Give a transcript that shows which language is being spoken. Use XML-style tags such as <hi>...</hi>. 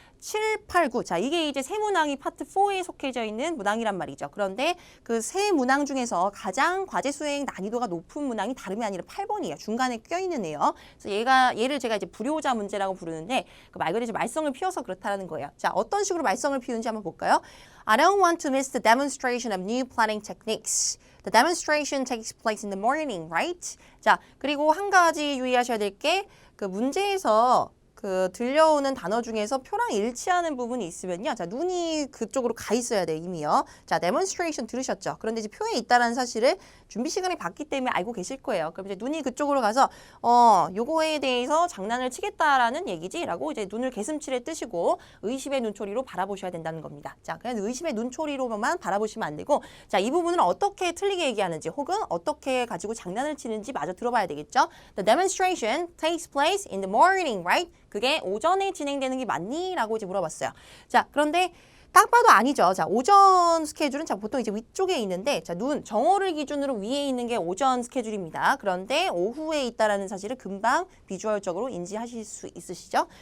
<ko>7, 8, 9. 자, 이게 이제 세 문항이 파트 4에 속해져 있는 문항이란 말이죠. 그런데 그 세 문항 중에서 가장 과제 수행 난이도가 높은 문항이 다름이 아니라 8번이에요. 중간에 껴있는 애요. 그래서 얘를 제가 이제 불효자 문제라고 부르는데 그 말 그대로 말썽을 피워서 그렇다는 거예요. 자, 어떤 식으로 말썽을 피우는지 한번 볼까요?</ko> <en>I don't want to miss the demonstration of new planning techniques. The demonstration takes place in the morning, right?</en> <ko>자, 그리고 한 가지 유의하셔야 될 게 그 문제에서 그 들려오는 단어 중에서 표랑 일치하는 부분이 있으면요. 자, 눈이 그쪽으로 가 있어야 돼, 이미요. 자, demonstration 들으셨죠? 그런데 이제 표에 있다는 사실을 준비 시간이 봤기 때문에 알고 계실 거예요. 그럼 이제 눈이 그쪽으로 가서 요거에 대해서 장난을 치겠다라는 얘기지라고 이제 눈을 개슴츠레 뜨시고 의심의 눈초리로 바라보셔야 된다는 겁니다. 자, 그냥 의심의 눈초리로만 바라보시면 안 되고 자, 이 부분을 어떻게 틀리게 얘기하는지 혹은 어떻게 가지고 장난을 치는지 마저 들어봐야 되겠죠?</ko> <en>The demonstration takes place in the morning, right?</en> <ko>그게 오전에 진행되는 게 맞니? 라고 이제 물어봤어요. 자, 그런데 딱 봐도 아니죠. 자, 오전 스케줄은 자, 보통 이제 위쪽에 있는데, 자, 정오를 기준으로 위에 있는 게 오전 스케줄입니다. 그런데 오후에 있다라는 사실을 금방 비주얼적으로 인지하실 수 있으시죠?</ko>